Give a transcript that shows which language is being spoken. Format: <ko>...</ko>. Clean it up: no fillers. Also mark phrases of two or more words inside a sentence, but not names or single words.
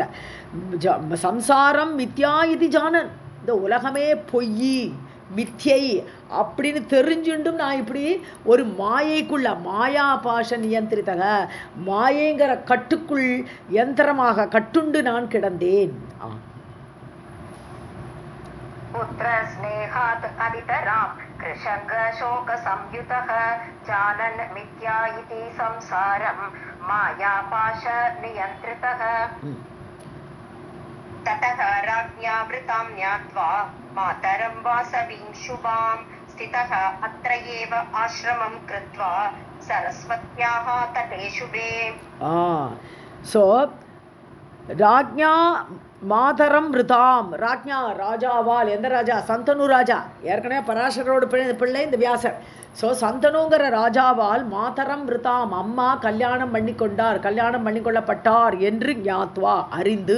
<sa>संसारं मिथ्या इति जानन्,</sa> <ta>இந்த உலகமே பொய் மித்யை அப்படின்னு தெரிஞ்சுண்டும் நான் இப்படி ஒரு மாயைக்குள்ள,</ta> <sa>माया पाश नियन्त्रितक,</sa> <ta>மாயைங்கிற கட்டுக்குள் யந்திரமாக கட்டுண்டு நான் கிடந்தேன்.</ta> <sa>पुत्र स्नेहात् अतितराम् कृशाङ्ग शोक संयुतः जानन् मिथ्या इति संसारं माया पाश नियन्त्रितः. ततः राज्ञा वृतां ज्ञात्वा मातरं वासवीं शुभां स्थितः अत्र एव आश्रमं कृत्वा सरस्वत्याः तटे शुभे.</sa> <ta>ஸோ</ta> <sa>राज्ञा मातरं रिताम्,</sa> <ta>ராஜ்ஞா ராஜாவால், எந்த ராஜா? சந்தனு ராஜா. ஏற்கனவே பராசரோட பிள்ளை இந்த வியாசர். ஸோ சந்தனுங்கிற ராஜாவால்</ta> <sa>मातरं रिताम्,</sa> <ta>அம்மா கல்யாணம் பண்ணிக்கொள்ளப்பட்டார் என்று ஞாத்வா அறிந்து.</ta>